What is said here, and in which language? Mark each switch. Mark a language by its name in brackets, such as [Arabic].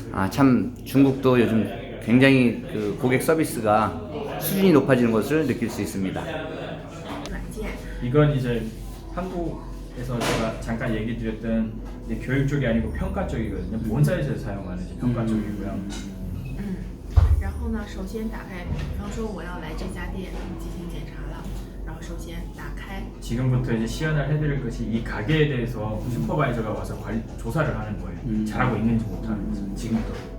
[Korean] 참 중국도 요즘 굉장히 고객 서비스가 수준이 높아지는 것을 느낄 수 있습니다. 이건 이제 한국에서 제가 잠깐 얘기 드렸던 교육 쪽이 아니고 평가 쪽이거든요. 본사에서 사용하는 평가 쪽이고요. [Chinese] 然后呢，首先打开，比方说我要来这家店进行检查了，然后首先打开。 [Korean] 지금부터 이제 시연을 해드릴 것이 이 가게에 대해서 슈퍼바이저가 와서 조사를 하는 거예요. 잘하고 있는지 못하는지 지금부터.